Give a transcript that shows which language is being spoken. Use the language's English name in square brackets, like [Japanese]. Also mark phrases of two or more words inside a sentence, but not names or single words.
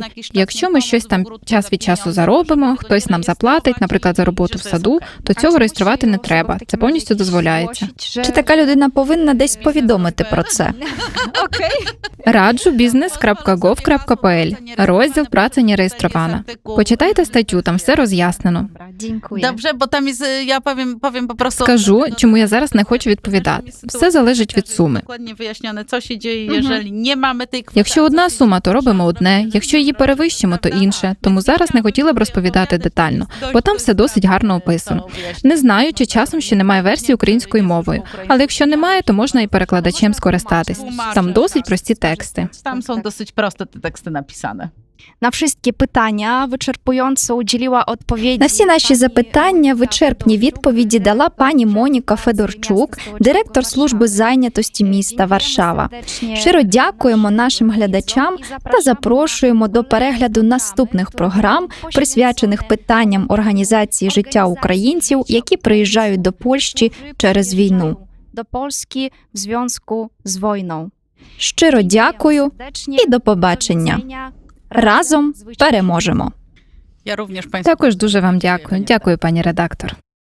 [Ukrainian] Якщо ми щось там час від часу заробимо, хтось нам заплатить, наприклад, за роботу в саду, то цього реєструвати не треба. Це повністю дозволяється. Чи така людина повинна десь повідомити про це? Раджу business.gov.pl. Розділ «Праця не реєстрована». Почитайте статтю, там все роз'яснено. [Polish] Dziękuję. Dobrze, bo tam jest, ja powiem po prostu... [Ukrainian] Скажу, чому я зараз не хочу відповідати. Все залежить від суми. [Polish] Dokładnie wyjaśnione, co się dzieje, jeżeli nie mamy tej kwoty. [Ukrainian] Якщо одна сума, то робимо одне, якщо її перевищимо, то інше. Тому зараз не хотіла б розповідати детально, бо там все досить гарно описано. Не знаю, чи часом ще немає версії українською мовою, але якщо немає, то можна і перекладачем скористатись. Там досить прості тексти. [Polish] Tam są dosyć proste te teksty napisane. Na wszystkie pytania wyczerpująco udzieliła odpowiedzi. [Ukrainian] На всі наші запитання вичерпні відповіді дала пані Моніка Федорчук, директор служби зайнятості міста Варшава. Щиро дякуємо нашим глядачам та запрошуємо до перегляду наступних програм, присвячених питанням організації життя українців, які приїжджають до Польщі через війну. [Polish] Do Polski w związku z wojną. [Ukrainian] Щиро дякую і до побачення. Разом переможемо! [Polish] Ja również Państwu [Ukrainian] Також дуже вам дякую. Дякую, пані редактор.